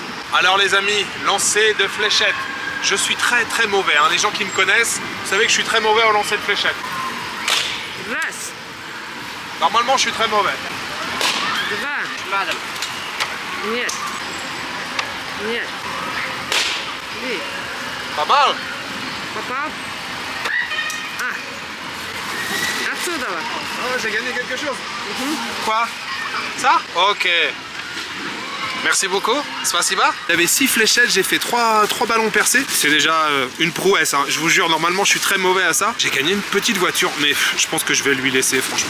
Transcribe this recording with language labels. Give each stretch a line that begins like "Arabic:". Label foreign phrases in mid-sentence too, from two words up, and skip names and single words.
French: Alors les amis, lancer de fléchettes. Je suis très mauvais, hein. Les gens qui me connaissent, vous savez que je suis très mauvais au lancer de fléchettes.
Russian: Раз,
French: Normalement, je suis très mauvais.
Russian: два, нет, нет, три.
French: Pas mal.
Russian: Попал? Отсюда.
French: Oh, j'ai gagné quelque chose. Quoi? Ça? Ok. Merci beaucoup. Spasiba. Il y avait 6 fléchettes, j'ai fait 3 ballons percés. C'est déjà une prouesse, hein. Je vous jure, normalement je suis très mauvais à ça. J'ai gagné une petite voiture, mais je pense que je vais lui laisser, franchement.